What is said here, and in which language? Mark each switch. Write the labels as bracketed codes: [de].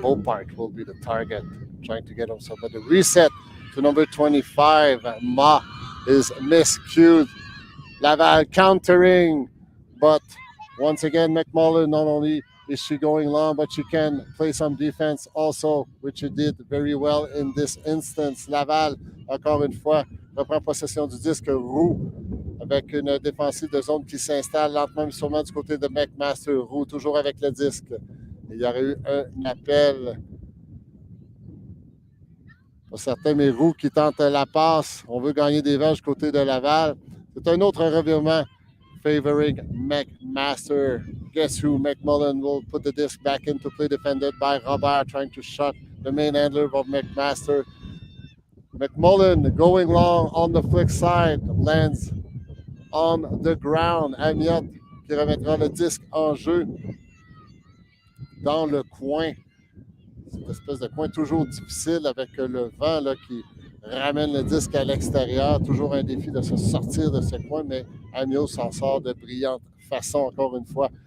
[en] Beaupart will be the target, trying to get himself. But the reset to number 25, Ma is miscued. Laval countering, but once again, McMullen, not only is she going long, but she can play some defense also, which she did very well in this instance. [fr] Laval, encore une fois, reprend possession du disque Roux avec une défensive de zone qui s'installe lentement mais sûrement du côté de McMaster. Roux toujours avec le disque. Il y aurait eu un appel pour certains, mais Roux qui tente la passe. On veut gagner des verges du côté de Laval. C'est un autre revirement [en] favoring [fr] McMaster. [en] Guess who? McMullen will put the disc back into play, defended by Robert, trying to shut the main handler of McMaster. McMullen going long on the flick side, lands on the ground. [fr] Amiot qui remettra le disque en jeu dans le coin. Cette espèce de coin toujours difficile avec le vent là, qui ramène le disque à l'extérieur. Toujours un défi de se sortir de ce coin, mais Amiot s'en sort de brillante façon, encore une fois.